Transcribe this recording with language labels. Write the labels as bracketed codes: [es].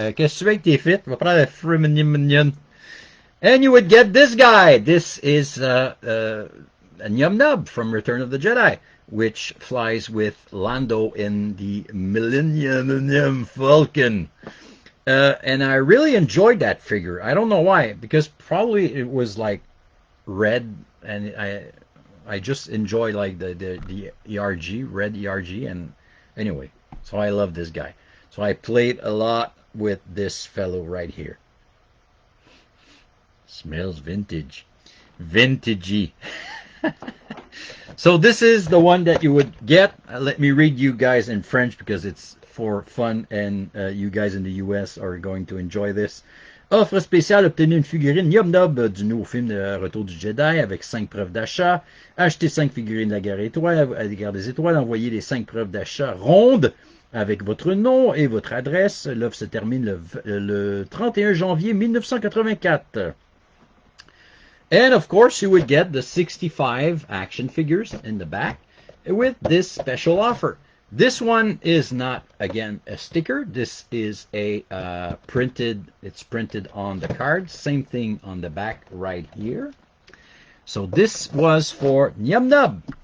[fr] Qu'est-ce que tu veux avec tes fit? On va prendre le free minium. [en] And you would get this guy. This is a Num Nub from Return of the Jedi, which flies with Lando in the Millennium Falcon. And I really enjoyed that figure. I don't know why, because probably it was like red, and I just enjoy like the ERG, red ERG, and anyway, so I love this guy. So I played a lot with this fellow right here. Smells vintage. Vintagey. So this is the one that you would get. Let me read you guys in French because it's for fun, and you guys in the US are going to enjoy this. [fr] Offre spéciale, obtenez une figurine Yum Nub du nouveau film de Retour du Jedi avec 5 preuves d'achat. Achetez 5 figurines de la Guerre des Étoiles. Envoyez les 5 preuves d'achat rondes avec votre nom et votre adresse. L'offre se termine le 31 janvier 1984. [en] And of course, you would get the 65 action figures in the back with this special offer. This one is not, again, a sticker. This is a it's printed on the card. Same thing on the back right here. So this was for Num Nub.